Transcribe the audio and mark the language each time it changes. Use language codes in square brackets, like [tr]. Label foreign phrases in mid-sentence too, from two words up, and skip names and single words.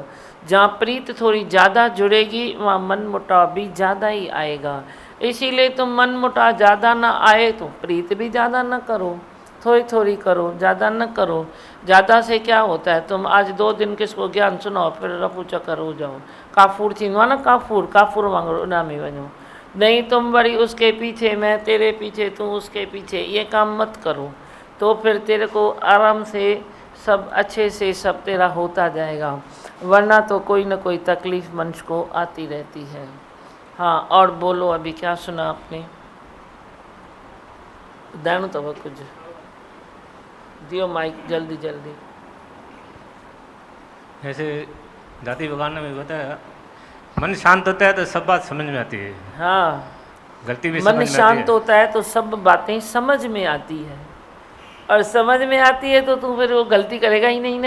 [hi] जहाँ प्रीत थोड़ी ज़्यादा जुड़ेगी वहाँ मन मुटाव भी ज़्यादा ही आएगा। इसीलिए तुम मन मुटाव ज़्यादा ना आए तो प्रीत भी ज़्यादा ना करो, थोड़ी थोड़ी करो, ज़्यादा न करो। ज़्यादा से क्या होता है, तुम आज 2 दिन किसको ज्ञान सुनाओ, फिर रफू चक्कर हो जाओ, [sd] काफूर थींदो आहे न, काफूर वांगुरु उॾामी वञो। [hi] नहीं, तुम वरी उसके पीछे, मैं तेरे पीछे, तू उसके पीछे, ये काम मत करो। तो फिर तेरे को आराम से सब अच्छे से सब तेरा होता जाएगा, वरना तो कोई न कोई तकलीफ़ मनुष्य को आती रहती है। हाँ, और बोलो, अभी क्या सुना आपने, [sd] ॿुधाइणो अथव कुछ, दियो माइक जल्दी जल्दी। [hi] जैसे दादी भगवान ने भी बताया, मन शांत होता है तो सब बात समझ में आती है। हाँ, गलती भी मन समझ में शांत आती है। होता है तो सब बातें समझ में आती है, और समझ में आती है तो तू फिर वो गलती करेगा ही नहीं ना।